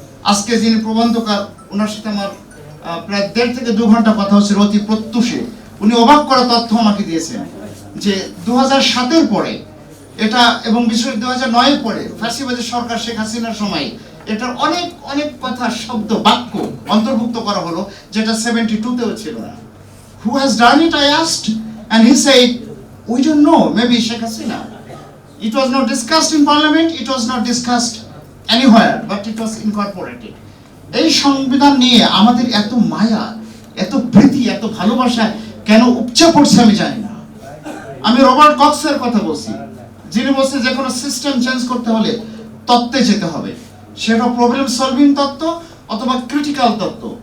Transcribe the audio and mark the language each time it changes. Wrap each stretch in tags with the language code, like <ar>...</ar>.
<bn>আজকে যিনি প্রবন্ধকার, ওনার সাথে আমার প্রায় 1.5 থেকে 2 ঘন্টা কথা হচ্ছে অতি প্রত্যুষে। উনি অবাক করা তথ্য আমাকে দিয়েছেন যে 2007-এর পরে এটা, এবং বিশেষ 2009-এর পরে ফ্যাসিবাদী সরকার শেখ হাসিনার সময় এটার অনেক অনেক কথা, শব্দ, বাক্য অন্তর্ভুক্ত করা হলো, যেটা 72-তেও ছিল না।</bn> <en>Who has done it, I asked, and he said, we don't know, maybe Sheikh Hasina. It was not discussed in parliament, it was not discussed anywhere, but it was incorporated.</en> <bn>এই সংবিধান নিয়ে আমাদের এত মায়া, এত প্রীতি, এত ভালোবাসা কেন উপচে পড়ছে আমি জানি না। আমি রবার্ট কক্সের কথা বলছি, যিনি বলছে যে কোনো সিস্টেম চেঞ্জ করতে হলে তত্ত্বে যেতে হবে, সেটা প্রবলেম সলভিং তত্ত্ব অথবা ক্রিটিক্যাল তত্ত্ব।</bn>